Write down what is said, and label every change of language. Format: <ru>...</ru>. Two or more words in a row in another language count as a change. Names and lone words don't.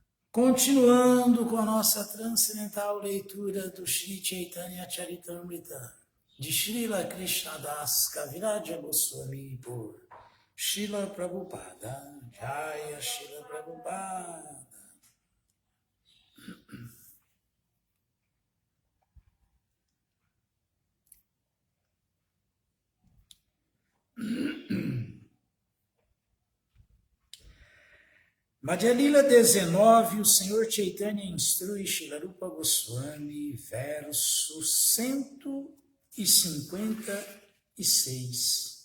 <pt>Continuando com a nossa transcendental leitura do Sri Chaitanya Charitamrita, de Srila Krishnadas Kaviraja Goswami por Srila Prabhupada. Jaya Srila Prabhupada. Madhya Lila 19, o Senhor Chaitanya instrui Srila Rupa Goswami, verso 156.</pt>